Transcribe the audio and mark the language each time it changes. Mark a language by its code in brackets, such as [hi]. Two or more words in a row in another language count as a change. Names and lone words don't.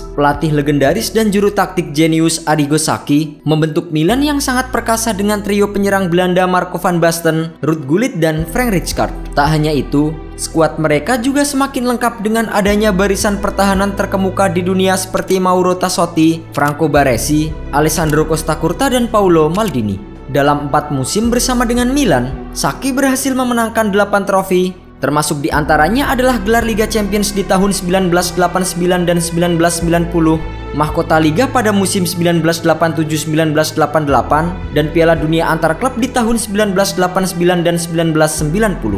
[id] Pelatih legendaris dan juru taktik jenius Arrigo Sacchi membentuk Milan yang sangat perkasa dengan trio penyerang Belanda Marco van Basten, Ruud Gullit, dan Frank Rijkaard. Tak hanya itu, skuad mereka juga semakin lengkap dengan adanya barisan pertahanan terkemuka di dunia seperti Mauro Tassotti, Franco Baresi, Alessandro Costacurta, dan Paolo Maldini. Dalam 4 musim bersama dengan Milan, Sacchi berhasil memenangkan 8 trofi, termasuk diantaranya adalah gelar Liga Champions di tahun 1989 dan 1990, mahkota Liga pada musim 1987-1988, dan Piala Dunia antar klub di tahun 1989 dan 1990.